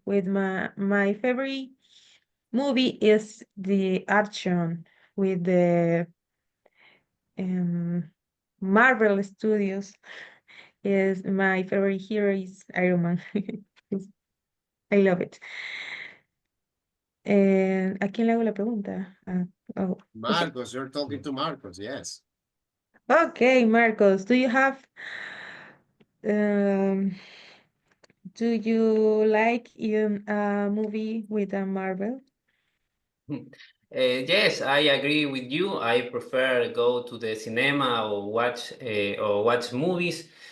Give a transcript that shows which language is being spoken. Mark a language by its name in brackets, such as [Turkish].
[English] With my favorite movie is the action with the um, Marvel Studios. Is my favorite hero is Iron Man. I love it. [Spanish] ¿A quién le hago la pregunta? [English] Oh, okay. Marcos, you're talking to Marcos, yes. Okay, Marcos, do you have um do you like in a movie with a Marvel? Yes, I agree with you. I prefer go to the cinema or watch movies